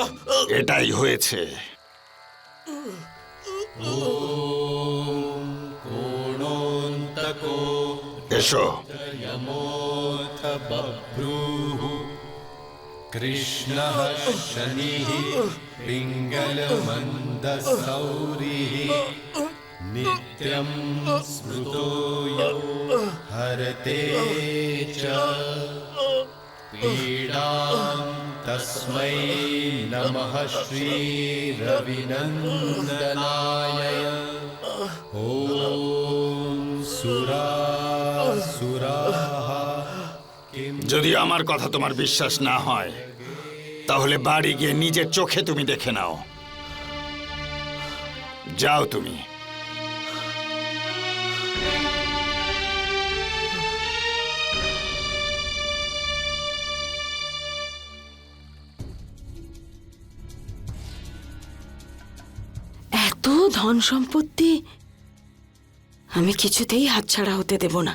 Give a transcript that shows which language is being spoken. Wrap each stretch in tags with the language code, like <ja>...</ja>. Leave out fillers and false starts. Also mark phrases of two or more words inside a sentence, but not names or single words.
<bn>এটাই হয়েছে। এসো।</bn> <sa>कृष्णः शनिः पिङ्गलमन्दसौरिः नित्यं स्मृतो यो हरते च पीडां तस्मै नमः श्रीरविनन्दनाय ॐ सुरासुराः</sa> <bn>যদি আমার কথা তোমার বিশ্বাস না হয় তাহলে বাড়ি গিয়ে নিজের চোখে তুমি দেখে নাও। যাও তুমি। এত ধন সম্পত্তি আমি কিছুতেই হাতছাড়া হতে দেব না।</bn>